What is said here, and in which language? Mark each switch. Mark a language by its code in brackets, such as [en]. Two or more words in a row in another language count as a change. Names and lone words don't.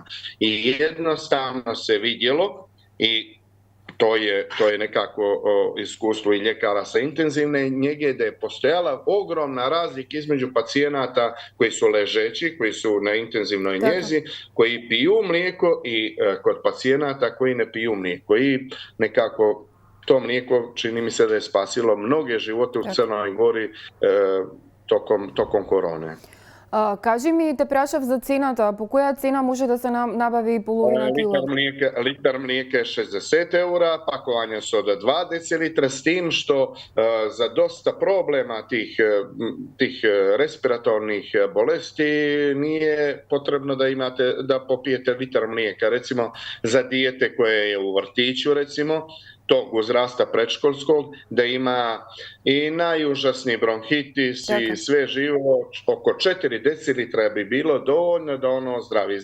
[sr] I jednostavno se vidjelo i to je nekako iskustvo i ljekara sa intenzivne njege, da je postojala ogromna razlika između pacijenata koji su ležeći, koji su na intenzivnoj njezi, koji piju mlijeko i kod pacijenata koji ne piju mlijeko. I nekako to mlijeko čini mi se da je spasilo mnoge živote u Crnoj Gori tokom korone. [mk] Кажи ми, те прашав за цената. По која цена може да се набави половина кило? [sr] Litar mlijeka je 60 eura, pakovanja su od 2 decilitra, s tim što za dosta problema tih respiratornih bolesti nije potrebno da popijete litar mlijeka. Recimo za dijete koje je u vrtiću, recimo, tog uzrasta predškolskog, da ima i najužasniji bronhitis i sve živo, oko 4 decilitra bi bilo dovoljno da ono ozdravi.